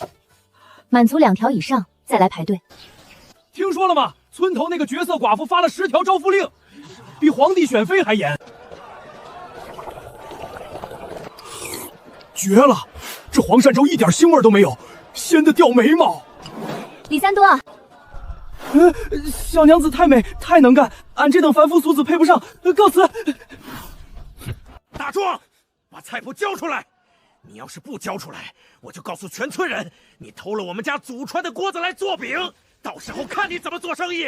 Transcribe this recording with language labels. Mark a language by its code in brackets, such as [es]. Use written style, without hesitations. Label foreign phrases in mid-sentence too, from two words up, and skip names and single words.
[zh] 滿足2條以上，再來排隊。聽說了嗎？村頭那個絕色寡婦發了10條招夫令，比皇帝選妃還嚴。絕了！這黃鳝粥一點腥味都沒有，鮮得掉眉毛。李三多啊，小娘子太美，太能幹，俺這等凡夫俗子配不上，告辭。大壯，把菜譜交出來！你要是不交出來，我就告訴全村人，你偷了我們家祖傳的鍋子來做餅，到時候看你怎麼做生意。